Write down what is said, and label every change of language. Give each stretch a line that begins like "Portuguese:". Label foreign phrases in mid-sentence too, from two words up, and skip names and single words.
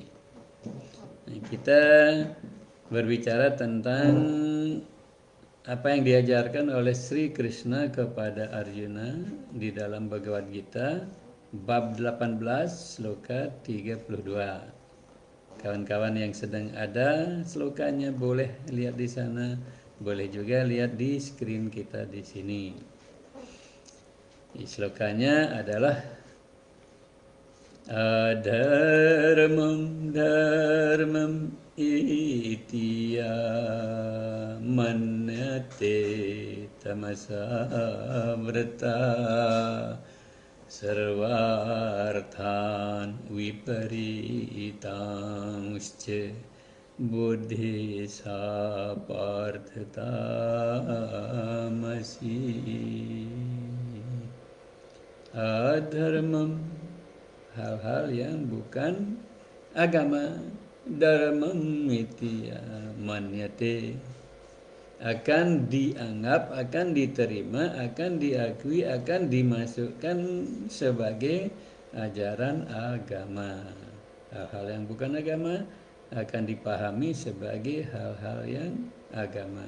Indonesian: Nah, kita berbicara tentang apa yang diajarkan oleh Sri Krishna kepada Arjuna di dalam Bhagavad Gita bab 18 sloka 32. Kawan-kawan yang sedang ada slokanya boleh lihat di sana, boleh juga lihat di screen kita di sini. Slokanya adalah
Sanskrit: Adharmam dharmam itiya manyate tamasavrata sarvarthan viparitamscha buddhi saparthatamasi.
Indonesian: Adharmam, hal-hal yang bukan agama.
Sanskrit: Dharmam iti manyate,
Indonesian: akan dianggap, akan diterima, akan diakui, akan dimasukkan sebagai ajaran agama. Hal-hal yang bukan agama akan dipahami sebagai hal-hal yang agama.